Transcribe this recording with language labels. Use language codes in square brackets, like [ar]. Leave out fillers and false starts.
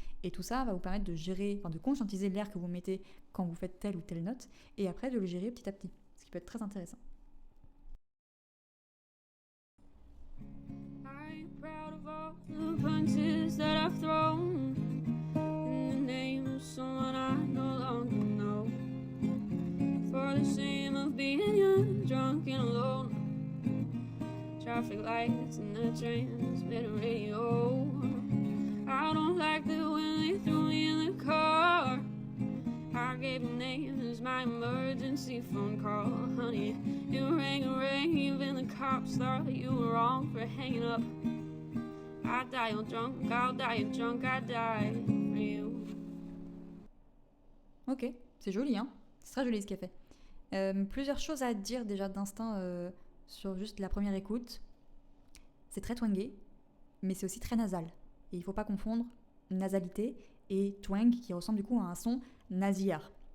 [fr] Et tout ça va vous permettre de gérer, de conscientiser l'air que vous mettez quand vous faites telle ou telle note, et après de le gérer petit à petit, ce qui peut être très intéressant. [en] I'm proud of all the punches that I've thrown in the name of someone I no longer know, for the shame of being young, drunk and alone. Traffic lights and the transmitter radio. I don't like that when they threw me in the car. I gave a name as my emergency phone call. Honey, you rang a rave and the cops thought you were wrong for hanging up. I die drunk, I'll die drunk, I die for you. [fr] Ok, c'est joli, hein. C'est très joli ce qu'elle fait. Plusieurs choses à dire déjà d'instinct sur juste la première écoute. C'est très twangé, mais c'est aussi très nasal. Et il ne faut pas confondre nasalité et twang qui ressemble du coup à un son nasillard.